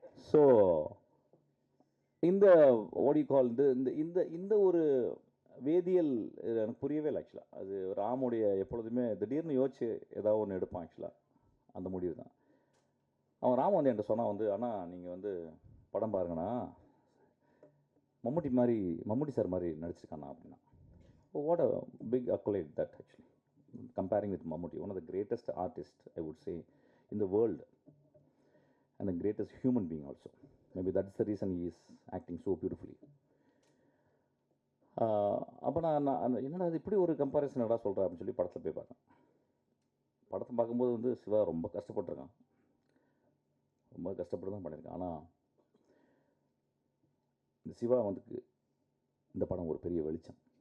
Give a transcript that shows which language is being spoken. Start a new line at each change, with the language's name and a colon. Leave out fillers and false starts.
Tamil: So இந்த ஓடி கால் இந்த இந்த இந்த ஒரு வேதியியல் எனக்கு புரியவே இல்லை ஆக்சுவலாக. அது ராமுடைய எப்பொழுதுமே திடீர்னு யோசிச்சு ஏதாவது ஒன்று எடுப்பான் ஆக்சுவலாக, அந்த முடிவு தான். அவன் ராம வந்து என்கிட்ட சொன்னான் வந்து, ஆனால் நீங்கள் வந்து படம் பாருங்கண்ணா, மம்முட்டி சார் மாதிரி நடிச்சிருக்கானா அப்படின்னா.
English: What a big accolade that actually, comparing with Mammootty, one of the greatest artists I would say in the world and the greatest human being also. Maybe that's the reason he is acting so beautifully.
Tamil: அப்போ நான் என்னடா அது இப்படி ஒரு comparison என்னடா சொல்கிறேன் அப்படின்னு சொல்லி படத்தில் போய் பார்த்தேன். படத்தை பார்க்கும்போது வந்து சிவா ரொம்ப கஷ்டப்பட்டுருக்கான், ரொம்ப கஷ்டப்பட்டு தான் பண்ணியிருக்கான். ஆனால் இந்த சிவா வந்து இந்த படம் ஒரு பெரிய வெளிச்சம்.